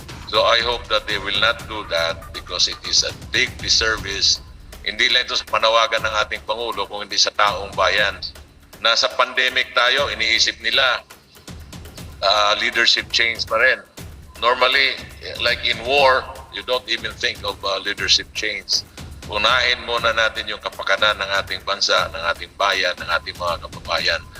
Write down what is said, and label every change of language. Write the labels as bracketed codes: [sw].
[en] So I hope that they will not do that because it is a big disservice. [tl] Hindi lang ito sa panawagan ng ating Pangulo kung hindi sa taong bayan. Nasa pandemic tayo, iniisip nila leadership change pa rin. [en] Normally, like in war, you don't even think of leadership change. [tl] Unahin muna natin yung kapakanan ng ating bansa, ng ating bayan, ng ating mga kababayan.